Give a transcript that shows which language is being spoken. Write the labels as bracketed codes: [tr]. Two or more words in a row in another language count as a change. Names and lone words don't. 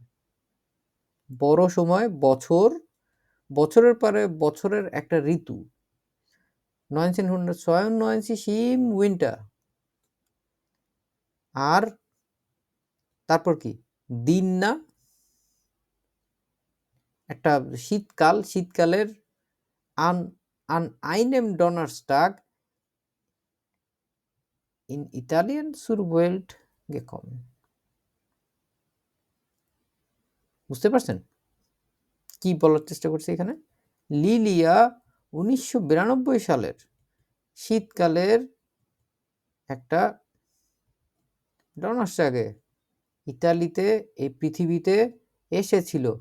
[bn] বড় সময় বছর, বছরের পরে বছরের একটা ঋতু, 1992 [de] im Winter. [bn] আর তারপর কি দিন না, একটা শীতকালের [de] an einem Donnerstag in Italien zur Welt gekommen. [bn] বুঝতে পারছেন কি বলার চেষ্টা করছি এখানে? লিলিয়া 1992 সালের শীতকালের একটা ডনার্সটাগে ইতালিতে এই পৃথিবীতে এসেছিল।